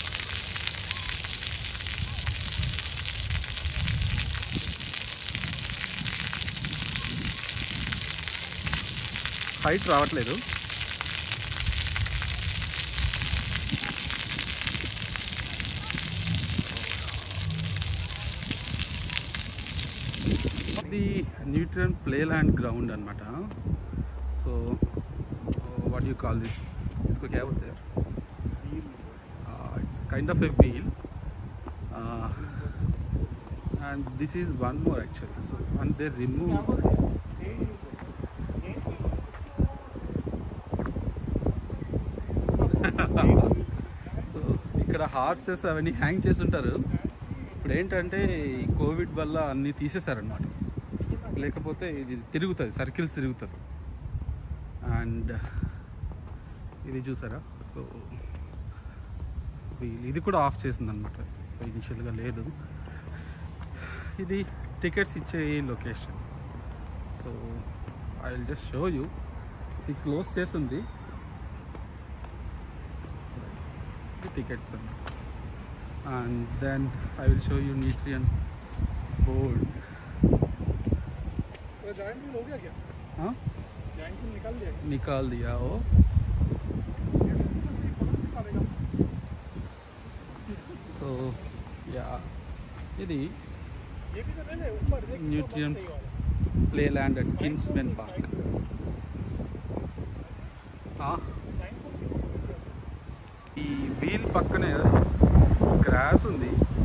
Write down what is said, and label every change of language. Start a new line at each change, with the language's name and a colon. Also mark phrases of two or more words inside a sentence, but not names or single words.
Telugu: హైట్ రావట్లేదు. ఇది న్యూట్రియన్ ప్లేల్యాండ్ గ్రౌండ్ అనమాట.
English: సో what do you call this?
Hindi: इसको क्या बोलते हैं?
English: It's kind of a wheel, and this is one more actually. So and they remove.
Telugu: సో ఇక్కడ హార్సెస్ అవన్నీ హ్యాంగ్ చేసి ఉంటారు. ఇప్పుడు ఏంటంటే ఈ కోవిడ్ వల్ల అన్నీ తీసేశారనమాట, లేకపోతే ఇది తిరుగుతుంది, సర్కిల్స్ తిరుగుతుంది. అండ్ ఇది చూసారా, సో ఇది కూడా ఆఫ్ చేసిందనమాట, ఇనిషియల్గా లేదు. ఇది టికెట్స్ ఇచ్చే లొకేషన్.
English: so I will just show you.
Telugu: ఇది క్లోజ్ చేసింది, టికెట్స్ అన్నమాట.
English: and then I will show you Nutrien board.
Hindi: हाँ निकाल दिया वो.
Telugu: సో యా, ఇది న్యూట్రియన్ ప్లేల్యాండ్ అండ్ కిన్స్మెన్ పార్క్. ఈ వీల్ పక్కనే గ్రాస్ ఉంది.